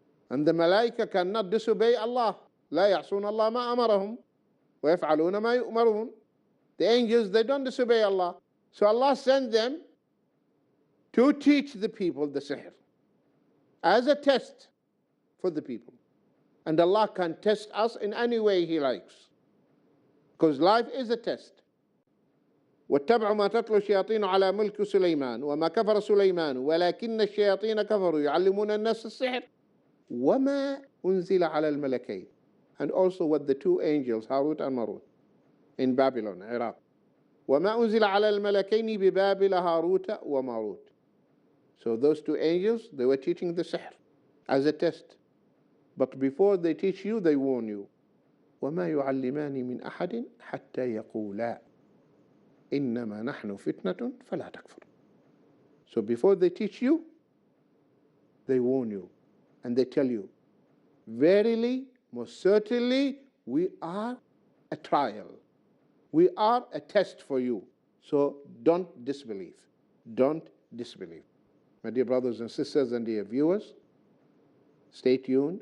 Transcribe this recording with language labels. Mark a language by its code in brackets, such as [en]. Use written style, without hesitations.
[en] And the malaika cannot disobey Allah. [ar] لا يعصون الله ما أمرهم ويفعلون ما يؤمرون. [en] The angels, they don't disobey Allah. So Allah sent them to teach the people the sihr as a test for the people. And Allah can test us in any way He likes, because life is a test. [ar] واتبعوا ما تتلو الشياطين على ملك سليمان وما كفر سليمان ولكن الشياطين كفروا يعلمون الناس السحر وما أنزل على الملكين. [en] And also what the two angels Harut and Marut in Babylon, Iraq. [ar] وما أنزل على الملكين ببابل هاروت وماروت. [en] So those two angels, they were teaching the sihr as a test. But before they teach you, they warn you. [ar] وما يعلمان من أحد حتى يقولا إنما نحن فتنة فلا تكفر. [en] So before they teach you, they warn you and they tell you, verily, most certainly, we are a trial. We are a test for you. So don't disbelieve. Don't disbelieve. My dear brothers and sisters and dear viewers, stay tuned.